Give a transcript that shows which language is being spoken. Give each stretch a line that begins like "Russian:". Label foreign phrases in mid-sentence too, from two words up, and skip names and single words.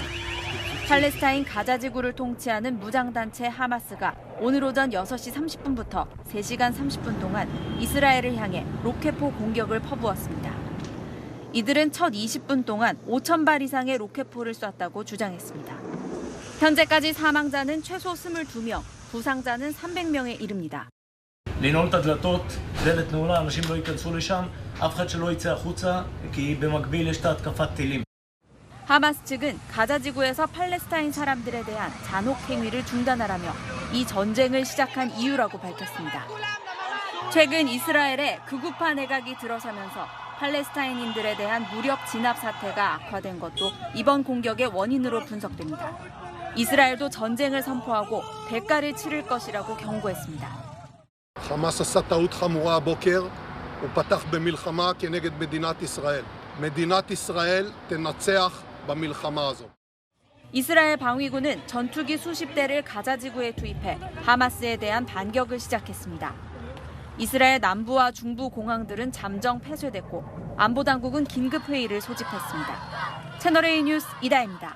Korean: 팔레스타인 가자 지구를 통치하는 무장단체 하마스가 오늘 오전 6시 30분부터 3시간 30분 동안 이스라엘을 향해 로켓포 공격을 퍼부었습니다. 이들은 첫 20분 동안 5,000발 이상의 로켓포를 쐈다고 주장했습니다. 현재까지 사망자는 최소 22명, 부상자는 300명에 이릅니다.
Hebrew: לנעול את הדלתות, דלת נעולה, אנשים לא ייכנסו לשם, אף אחד שלא יצא החוצה, כי במקביל יש את התקפת טילים.
Korean: 하마스 측은 가자 지구에서 팔레스타인 사람들에 대한 잔혹 행위를 중단하라며 이 전쟁을 시작한 이유라고 밝혔습니다. 최근 이스라엘에 극우파 내각이 들어서면서 팔레스타인인들에 대한 무력 진압 사태가 악화된 것도 이번 공격의 원인으로 분석됩니다. 이스라엘도 전쟁을 선포하고 대가를 치를 것이라고 경고했습니다.
Hebrew: חמאס עשה טעות חמורה הבוקר, הוא פתח במלחמה כנגד מדינת ישראל. מדינת ישראל תנצח במלחמה הזאת.
Korean: 이스라엘 방위군은 전투기 수십 대를 가자 지구에 투입해 하마스에 대한 반격을 시작했습니다. 이스라엘 남부와 중부 공항들은 잠정 폐쇄됐고 안보당국은 긴급회의를 소집했습니다. 채널A 뉴스 이다혜입니다.